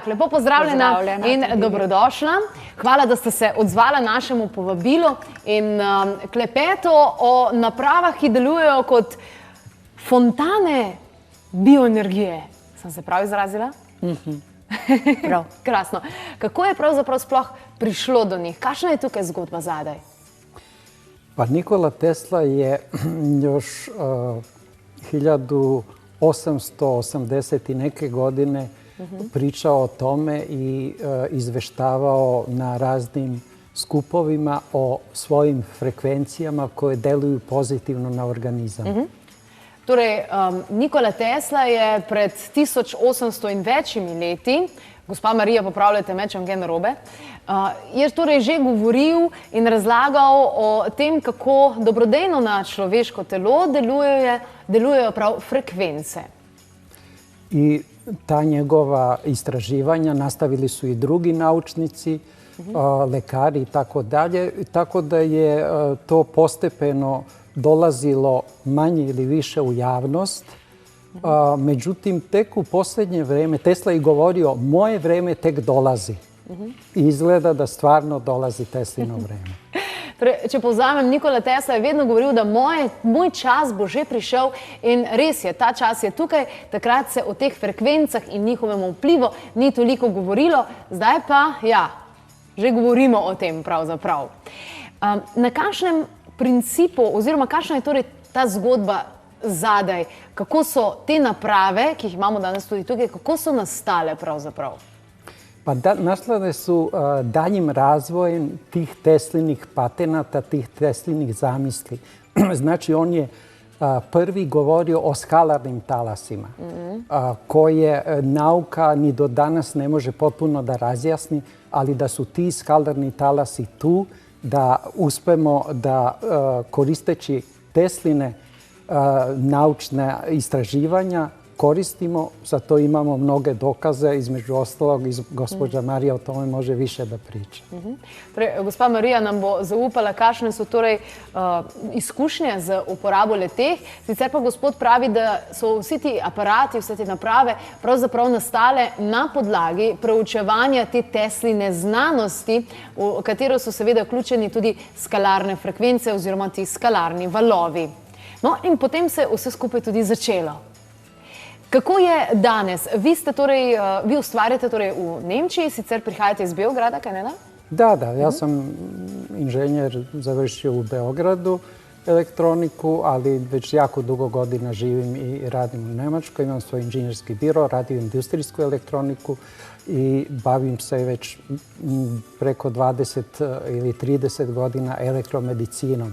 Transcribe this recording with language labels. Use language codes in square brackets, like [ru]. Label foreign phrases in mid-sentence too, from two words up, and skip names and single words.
[sl] Lepo pozdravljena in dobrodošla. Hvala, da ste se odzvala našemu povabilu in klepeto o napravah, ki delujejo kot fontane bioenergije. Sem se prav izrazila? Prav, krasno. Kako je pravzaprav sploh prišlo do njih? Kakšna je tukaj zgodba zadaj? [sr] Pa Nikola Tesla je još 1880 i neke godine pričao o tome i izveštavao na raznim skupovima o svojim frekvencijama koje deluju pozitivno na organizam. [sl] Torej, Nikola Tesla je pred 1800 in večimi leti, gospa Marija, popravljajte me, če vam kaj narobe, je torej že govoril in razlagal o tem, kako dobrodejno na človeško telo delujejo prav frekvence. [sr] I ta njegova istraživanja nastavili su i drugi naučnici, lekari i tako dalje, tako da je to postepeno dolazilo manje ili više u javnost. Međutim, tek u posljednje vreme, Tesla je govorio, moje vreme tek dolazi. I izgleda da stvarno dolazi Teslino vreme. [sl] Torej, če povzamem, Nikola Tesla je vedno govoril, da moj čas bo že prišel in res je, ta čas je tukaj, takrat se o teh frekvencah in njihovem vplivu ni toliko govorilo, zdaj pa, ja, že govorimo o tem pravzaprav. Na kakšnem principu, oziroma kakšna je torej ta zgodba zadaj, kako so te naprave, ki jih imamo danes tudi tukaj, kako so nastale pravzaprav? [sr] Pa nastale su daljim razvojem tih Teslinih patenata, tih Teslinih zamisli. Znači, on je prvi govorio o skalarnim talasima, koje nauka ni do danas ne može potpuno da razjasni, ali da su ti skalarni talasi tu, da uspemo da koristeći Tesline naučne istraživanja koristimo, za to imamo mnoge dokaze, između ostalog i gospođa Marija o tome može više da priča. [sl] Torej, gospa Marija nam bo zaupala, kakšne so torej izkušnje z uporabo le-teh. Sicer pa gospod pravi, da so vsi ti aparati, vse te naprave pravzaprav nastale na podlagi preučevanja te Tesline znanosti, v katero so seveda vključeni tudi skalarne frekvence oziroma ti skalarni valovi. No, in potem se vse skupaj tudi začelo. Kako je danes? Vi ustvarjate torej v Nemčiji, sicer prihajate iz Beograda, kaj ne da? [sr] Da, ja sam inženjer završio u Beogradu elektroniku, ali već jako dugo godina živim i radim u Nemačkoj. Imam svoj inženjerski biro, radim industrijsku elektroniku i bavim se već preko 20 ili 30 godina elektromedicinom.